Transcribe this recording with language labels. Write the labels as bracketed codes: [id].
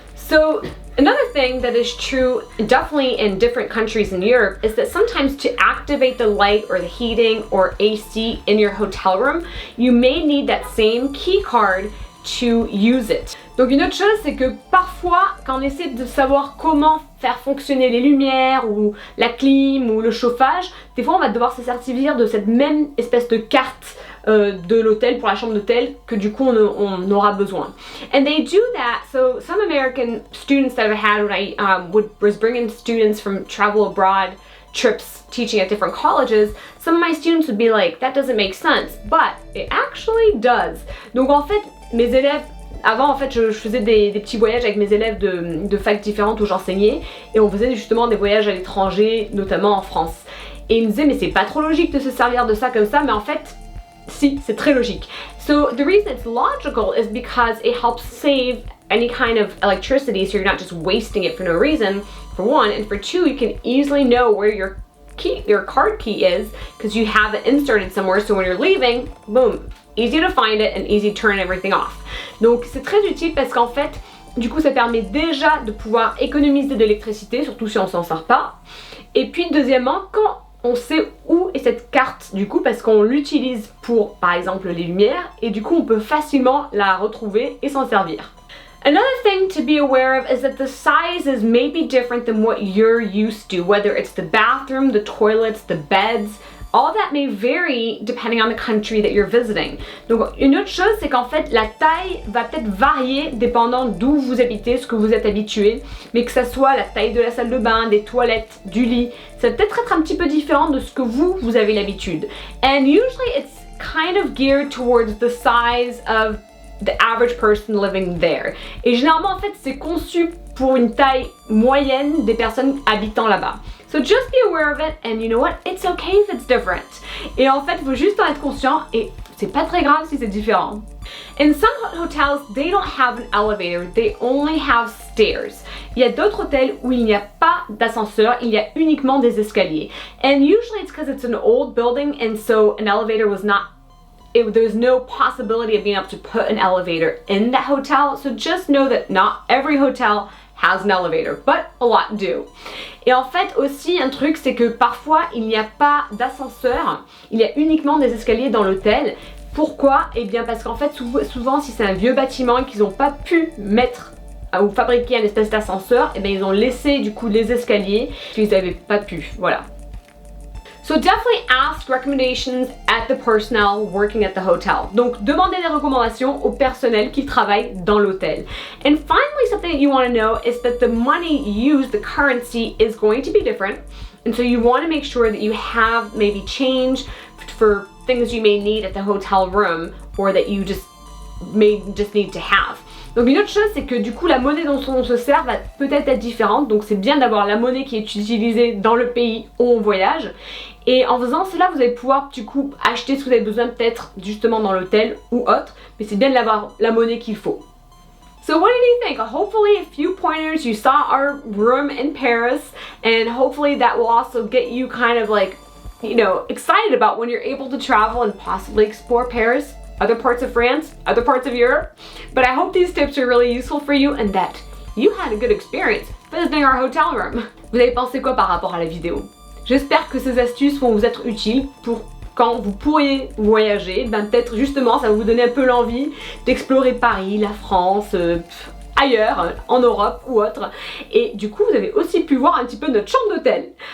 [en] So another thing that is true definitely in different countries in Europe is that sometimes to activate the light or the heating or AC in your hotel room, you may need that same key card to use it. [fr] Donc une autre chose, c'est que parfois quand on essaie de savoir comment faire fonctionner les lumières ou la clim ou le chauffage, des fois on va devoir se servir de cette même espèce de carte de l'hôtel pour la chambre d'hôtel que du coup on aura besoin. [en] And they do that, so some American students that I had when I was bringing students from travel abroad trips teaching at different colleges, some of my students would be like, that doesn't make sense, but it actually does. [fr] Donc en fait, mes élèves, avant en fait je faisais des petits voyages avec mes élèves de facs différentes où j'enseignais et on faisait justement des voyages à l'étranger, notamment en France. Et ils me disaient mais c'est pas trop logique de se servir de ça comme ça, mais en fait si, c'est très logique. [en] So the reason it's logical is because it helps save any kind of electricity, so you're not just wasting it for no reason, for one, and for two, you can easily know where your card key is because you have it inserted somewhere, so when you're leaving, boom, easy to find it and easy to turn everything off. [fr] Donc c'est très utile parce qu'en fait, du coup ça permet déjà de pouvoir économiser de l'électricité, surtout si on s'en sert pas. Et puis deuxièmement, quand on sait où est cette carte du coup parce qu'on l'utilise pour par exemple les lumières et du coup on peut facilement la retrouver et s'en servir. [en] Another thing to be aware of is that the sizes may be different than what you're used to, whether it's the bathroom, the toilets, the beds. All that may vary depending on the country that you're visiting. [fr] Donc une autre chose, c'est qu'en fait la taille va peut-être varier dépendant d'où vous habitez, ce que vous êtes habitué, mais que ça soit la taille de la salle de bain, des toilettes, du lit, ça va peut-être être un petit peu différent de ce que vous avez l'habitude. [en] And usually it's kind of geared towards the size of the average person living there. [fr] Et généralement, en fait, c'est conçu pour une taille moyenne des personnes habitant là-bas. [en] So just be aware of it, and you know what? It's okay if it's different. [fr] Et en fait, il faut juste en être conscient, et c'est pas très grave si c'est différent. [en] In some hotels, they don't have an elevator, they only have stairs. [fr] Il y a d'autres hôtels où il n'y a pas d'ascenseur, il y a uniquement des escaliers. [en] And usually it's because it's an old building, and so an elevator was not there's no possibility of being able to put an elevator in that hotel. So just know that not every hotel has an elevator, but a lot do. [fr] Et en fait aussi un truc, c'est que parfois il n'y a pas d'ascenseur, il y a uniquement des escaliers dans l'hôtel. Pourquoi? Eh bien parce qu'en fait souvent si c'est un vieux bâtiment et qu'ils n'ont pas pu mettre ou fabriquer un espèce d'ascenseur, eh bien ils ont laissé du coup les escaliers qu'ils n'avaient pas pu, voilà. [en] So definitely ask recommendations at the personnel working at the hotel. [fr] Donc demandez des recommandations au personnel qui travaille dans l'hôtel. [en] And finally, something that you want to know is that the money used, the currency, is going to be different. And so you want to make sure that you have maybe change for things you may need at the hotel room or that you just need to have. [fr] Donc une autre chose, c'est que du coup la monnaie dont on se sert va peut-être être différente, donc c'est bien d'avoir la monnaie qui est utilisée dans le pays où on voyage. Et en faisant cela, vous allez pouvoir du coup acheter ce que vous avez besoin peut-être justement dans l'hôtel ou autre, mais c'est bien d'avoir la monnaie qu'il faut. [en] So what did you think? Hopefully a few pointers. You saw our room in Paris, and hopefully that will also get you kind of like, you know, excited about when you're able to travel and possibly explore Paris, other parts of France, other parts of Europe. But I hope these tips are really useful for you and that you had a good experience visiting our hotel room. [fr] Vous avez pensé quoi par rapport à la vidéo? J'espère que ces astuces vont vous être utiles pour quand vous pourriez voyager. Ben peut-être justement ça va vous donner un peu l'envie d'explorer Paris, la France, ailleurs, en Europe ou autre. Et du coup vous avez aussi pu voir un petit peu notre chambre d'hôtel.